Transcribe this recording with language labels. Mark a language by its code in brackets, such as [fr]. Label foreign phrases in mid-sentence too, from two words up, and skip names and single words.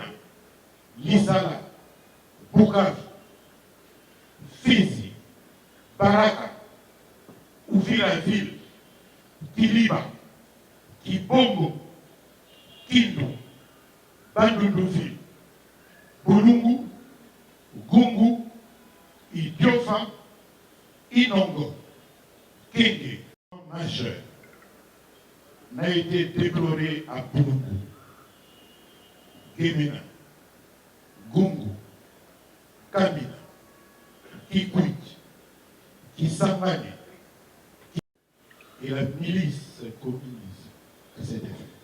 [fr] Lisala, Bukavu, Fizi, Baraka, Uvira-Ville, Kiliba, Kibongo, Kindu, Bandunduville, Bulungu, Gungu, Idiofa, Inongo, Kenge, majeur, n'a été déploré à Bulungu, Gemena, Gungu, Kamina, Kikwit, Kisangani, et la milice communiste à cet effet.